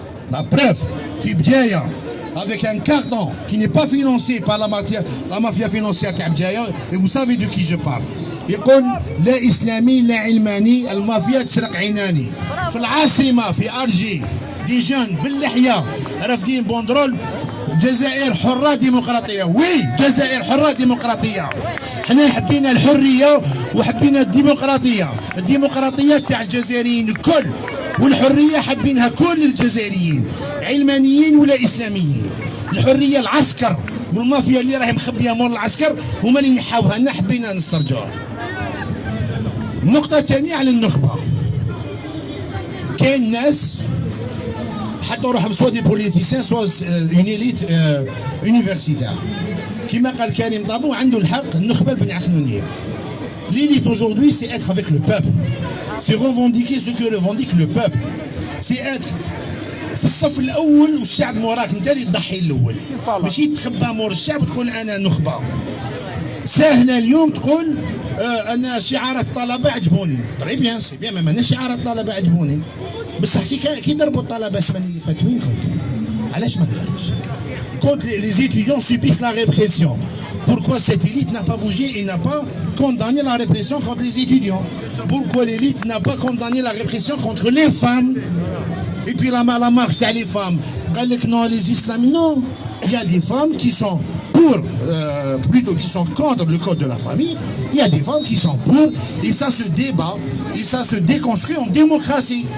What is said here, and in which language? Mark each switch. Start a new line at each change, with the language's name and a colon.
French: La preuve,
Arabic: في بداية
French: avec un carton qui n'est pas financé par la mafia financière Kabdjaya, et vous savez de qui je parle.
Arabic: يقول لا إسلامي لا علماني، المافيا تسرق عيناني. في العاصمة في أرجي دي جون باللحية رافدين بوندرول جزائر حرة ديمقراطية. وي جزائر حرة ديمقراطية. حنا حبينا الحرية وحبينا الديمقراطية تاع الجزائريين الكل، والحرية حابينها كل الجزائريين علمانيين ولا إسلاميين. الحرية العسكر والمافيا اللي راهي مخبية مور العسكر هما اللي نحاوها لنا حبينا نسترجعوها. النقطة الثانية على النخبة. كاين ناس حطوا روحهم سوا دي بوليتيسيان سوا اون إليت يونيفرسيتير. كما قال كريم طابو عنده الحق، النخبة البن عخنونية.
French: L'élite aujourd'hui, c'est être avec le peuple. C'est revendiquer ce que revendique le peuple. C'est être
Arabic: في الصف الاول والشعب موراك انت اللي تضحي الاول ماشي تخبى مور الشعب وتقول انا نخبه. ساهله اليوم تقول انا شعارات الطلبه عجبوني. طري بيان سي بيان ما ماناش شعارات الطلبه عجبوني بصح كي ضربوا الطلبه السنه اللي فاتت وين كنت؟ علاش ما هضرش؟
French: Quand les étudiants subissent la répression, pourquoi cette élite n'a pas bougé et n'a pas condamné la répression contre les étudiants? Pourquoi l'élite n'a pas condamné la répression contre les femmes? Et puis la marche des femmes, non, les islamistes, non. Il y a des femmes qui sont pour, plutôt qui sont contre le code de la famille. Il y a des femmes qui sont pour, et ça se débat, et ça se déconstruit en démocratie.